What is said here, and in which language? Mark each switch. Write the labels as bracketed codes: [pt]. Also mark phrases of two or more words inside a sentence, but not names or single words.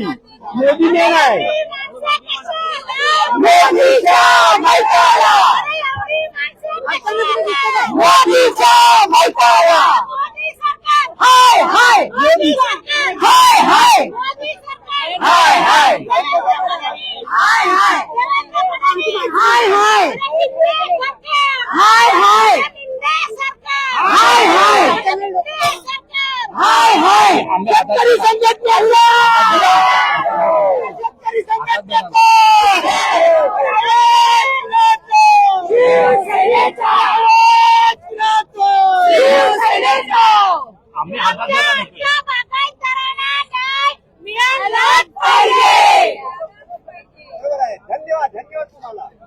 [mr] मोदीने नाही, मोदीच्या मैत्रीला, मोदीच्या मैत्रीला हाय हाय मोदी, हाय हाय हाय हाय हाय हाय हाय हाय हाय हाय हाय हाय हाय हाय शेतकरी संघटनेला, शेतकरी संघटनेला आम्ही धन्यवाद धन्यवाद तुम्हाला.